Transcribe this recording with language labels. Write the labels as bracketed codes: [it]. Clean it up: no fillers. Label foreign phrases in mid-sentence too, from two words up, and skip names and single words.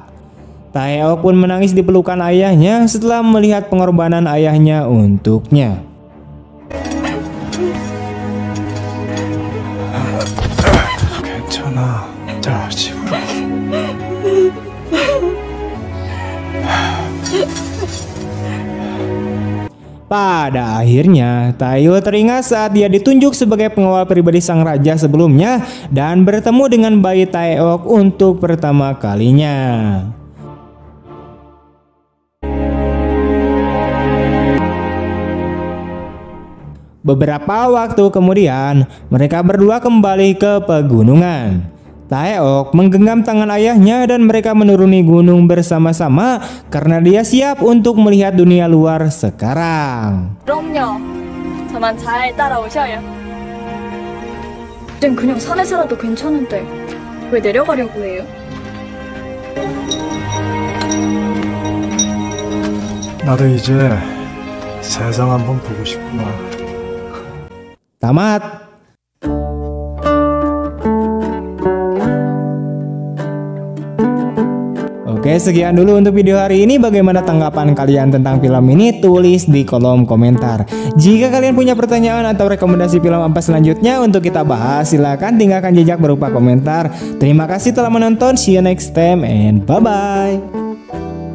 [id] Taeok pun menangis di pelukan ayahnya setelah melihat pengorbanan ayahnya untuknya. [ko] 괜찮아. 자, 집으로. [id] Pada akhirnya, Taeyul teringat saat dia ditunjuk sebagai pengawal pribadi sang raja sebelumnya dan bertemu dengan bayi Taeok untuk pertama kalinya. Beberapa waktu kemudian, mereka berdua kembali ke pegunungan. Taeok menggenggam tangan ayahnya dan mereka menuruni gunung bersama-sama karena dia siap untuk melihat dunia luar sekarang. [ko] 그럼요. 저만 잘 따라오셔요. 땐 그냥 산에 살아도 괜찮은데 왜 내려가려고 해요? 나도 이제 세상 한번 보고 싶구나. [id] Tamat. Oke, sekian dulu untuk video hari ini. Bagaimana tanggapan kalian tentang film ini? Tulis di kolom komentar. Jika kalian punya pertanyaan atau rekomendasi film apa selanjutnya untuk kita bahas, silahkan tinggalkan jejak berupa komentar. Terima kasih telah menonton. [en] See you next time and bye-bye.